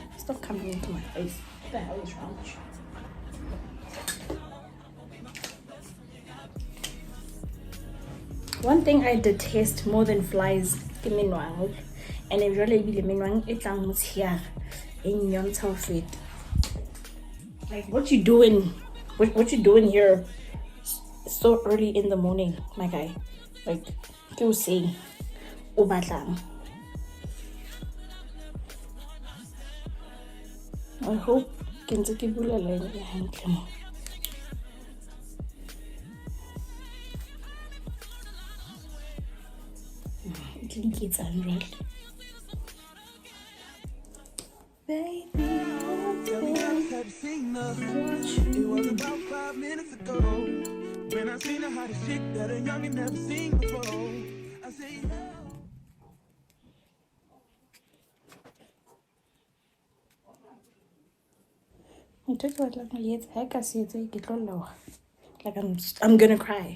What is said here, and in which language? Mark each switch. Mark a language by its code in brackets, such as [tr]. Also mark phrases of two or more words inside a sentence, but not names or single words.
[en] Stop coming into my face. What the hell is wrong with you? One thing I detest more than flies [st] ke menwang. [en] And if you're like menwang, it's here in your feet. Like, what you doing? What you doing here so early in the morning, my guy? Like, you say, [st] o batlang. [en] I hope [st] ke ntse ke bula line e hantle mo. Ke diketsang jwale. [en] Baby, tell me how this have seen her. It was about 5 minutes ago when I seen a hottest chick that a youngin' never seen before. I say, like I'm gonna cry.